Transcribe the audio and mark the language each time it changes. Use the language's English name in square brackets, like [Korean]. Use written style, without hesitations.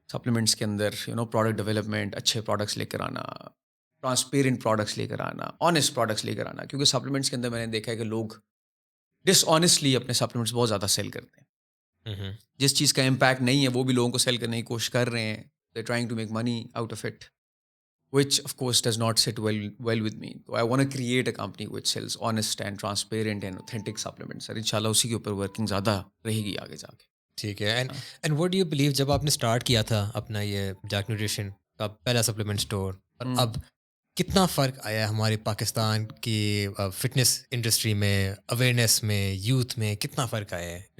[Urdu] Supplements کے اندر product development, اچھے products لے کر آنا, ٹرانسپیرنٹ پروڈکٹس لے کر آنا, آنیسٹ پروڈکٹس لے کر آنا. کیونکہ سپلیمنٹس کے اندر میں نے دیکھا ہے کہ لوگ ڈس آنیسٹلی اپنے سپلیمنٹس بہت زیادہ سیل کرتے ہیں. جس چیز کا امپیکٹ نہیں ہے وہ بھی لوگوں کو سیل کرنے کی کوشش کر رہے ہیں. [English] They trying to make money out of it, which of course does not sit well with me. So I want to create a company which sells honest and transparent and authentic supplements. [Urdu] اور انشاءاللہ اسی کے اوپر working زیادہ رہے گی آگے جا کے. ٹھیک ہے. [English] and what do you believe, [Urdu] جب آپ نے اسٹارٹ کیا تھا اپنا یہ جیک نیوٹریشن کا پہلا سپلیمنٹ اسٹور, اور اب کتنا فرق آیا ہمارے پاکستان کی فٹنس انڈسٹری میں, اویئرنیس میں, یوتھ میں کتنا فرق آیا ہے؟